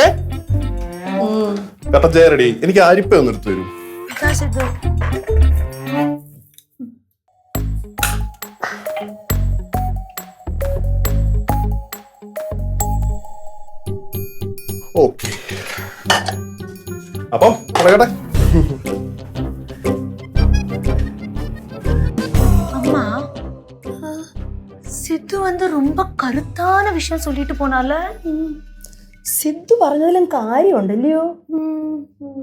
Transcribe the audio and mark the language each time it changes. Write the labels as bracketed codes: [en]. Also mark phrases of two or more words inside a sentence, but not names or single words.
[ml] കട്ട ചായ റെഡി. എനിക്ക് അരിപ്പ ഒന്ന് എടുത്തു തരൂ. ഓക്കെ, അപ്പം പറയട്ടെ. [ta] அம்மா, சித்து வந்து ரொம்ப கருத்தான விஷயம் சொல்லிட்டு போனால. [ml] സിദ്ധു പറഞ്ഞതിലും കാര്യമുണ്ടല്ലയോ?